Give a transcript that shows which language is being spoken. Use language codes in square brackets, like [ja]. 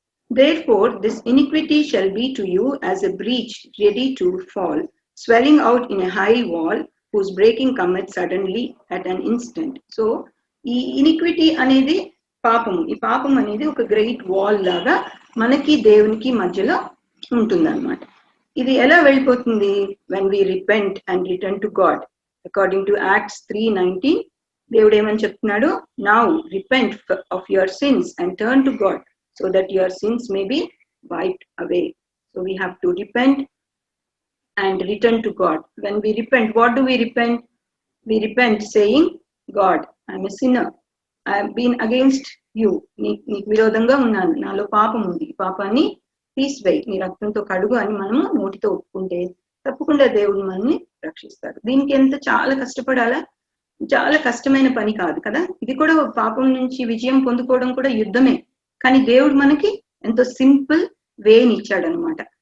[en] Therefore this iniquity shall be to you as a breach ready to fall, swelling out in a high wall, whose breaking cometh suddenly at an instant. [te] So ఈ iniquity అనేది పాపము. ఈ పాపం అనేది ఒక great wall లాగా మనకి దేవునికి మధ్యలో ఉంటుంది అనమాట. ఇది ఎలా వెళ్ళిపోతుంది? [en] when we repent and return to God. According to Acts 3:19, [te] దేవుడు ఏమని చెప్తున్నాడు? [en] Now repent of your sins and turn to God so that your sins may be wiped away. So we have to repent and return to God. When we repent, what do we repent? We repent saying, God, I'm a sinner. I have been against you. [te] నీకు విరోధంగా ఉన్నాను, నాలో పాపం ఉంది, పాపాన్ని తీసివేయి, నీ రక్తంతో కడుగు అని మనము నోటితో ఒప్పుకుంటే తప్పకుండా దేవుడు మనల్ని రక్షిస్తాడు. దీనికి ఎంత చాలా కష్టపడాలా? చాలా కష్టమైన పని కాదు కదా. ఇది కూడా పాపం నుంచి విజయం పొందుకోవడం కూడా యుద్ధమే. కానీ దేవుడు మనకి ఎంతో సింపుల్ వేని ఇచ్చాడు అనమాట.